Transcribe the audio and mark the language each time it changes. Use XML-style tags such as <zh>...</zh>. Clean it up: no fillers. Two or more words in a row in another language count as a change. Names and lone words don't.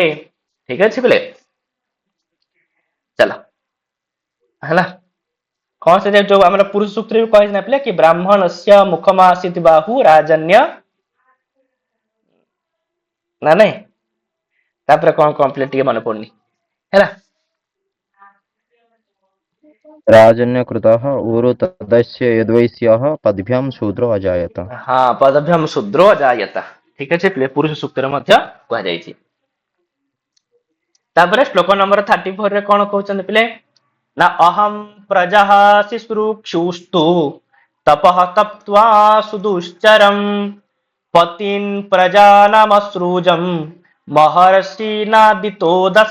<or>ଠିକ ଅଛି ପିଲେ, ଚାଲ ହେଲା। କଣ ସେ ଯୋଉ ଆମର ପୁରୁଷ ସୂତ୍ରରେ କହିନା ପିଲେ କି</or> <sa>ବ୍ରାହ୍ମଣସ୍ୟ ମୁଖମାସିତ ବାହୁ ରାଜନ୍ୟ</sa> <or>ନା ନାଇଁ, ତାପରେ କଣ କଣ ପିଲେ ଟିକେ ମନେ ପଡୁନି ହେଲା।</or> <sa>राजन्यकृतः ऊरु तदस्य यद्वैश्यः पद्भ्यां शूद्रो अजायत।</sa> <or>ହଁ</or> <sa>ପଦଭ୍ୟାମ ଶୂଦ୍ରୋ ଅଜାୟତ,</sa> <or>ଠିକ ଅଛି ପିଲେ ପୁରୁଷ ସୂକ୍ତରେ ମଧ୍ୟ କୁହାଯାଇଛି। ତାପରେ ଶ୍ଲୋକ ନମ୍ବର 34 ରେ କଣ କହୁଛନ୍ତି ପିଲେ ନା</or> <sa>ଅହଂ ପ୍ରଜାଃ ଶିଶ୍ରୁକ୍ଷୁସ୍ତୁ ତପଃ ତପ୍ତ୍ୱା ସୁଦୁଶ୍ଚରମ୍ ପତିନ୍ ପ୍ରଜାନାମସୃଜମ୍ ମହର୍ଷି ନାଦିतो ଦଶ।</sa>